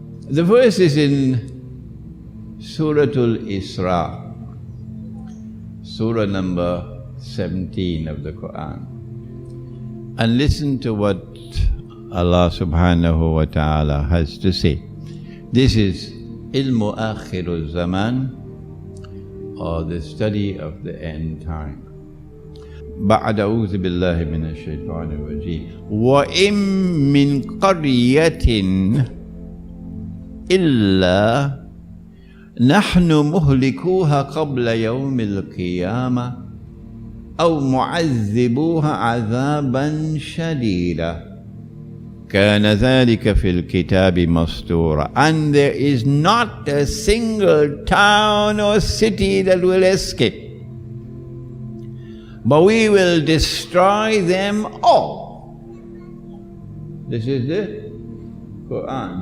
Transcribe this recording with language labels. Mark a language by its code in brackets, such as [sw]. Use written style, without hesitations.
[en] The verse is in Surah Al-Isra, Surah number 17 of the Qur'an. And listen to what Allah subhanahu wa ta'ala has to say. This is Ilmu Akhirul Zaman, or the study of the end time. [ar] بعد أعوذ بالله من الشيطان الرجيم وإن من قرية إلا نحن مهلكوها قبل يوم القيامة أو معذبوها عذابا شديدا كَانَ ذَلِكَ فِي الْكِتَابِ مَسْطُورًا. [en] And there is not a single town or city that will escape. But we will destroy them all. This is the Qur'an.